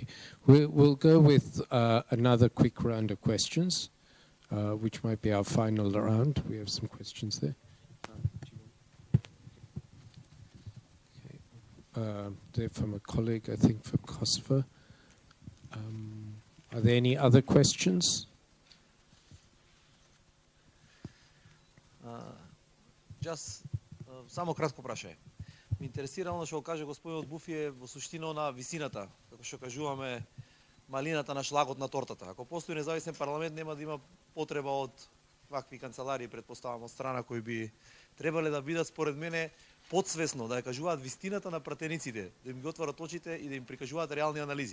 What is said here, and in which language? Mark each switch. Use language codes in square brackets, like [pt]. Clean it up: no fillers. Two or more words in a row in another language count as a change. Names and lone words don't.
[en] We'll go with another quick round of questions, which might be our final round. We have some questions there. They're from a colleague, I think, from Kosovo. Are there any other questions? [mk] Само кратко прашање. Ме интересира оно што го каже господинот Буфи е во суштина на висината, како што кажуваме малината на шлагот на тортата. Ако постои независен парламент, нема да има потреба од вакви канцеларии, предпоставам, од страна кои би требале да бидат, според мене, подсвесно да ја кажуваат вистината на пратениците, да им ги отварат очите и да им прикажуваат реални анализи.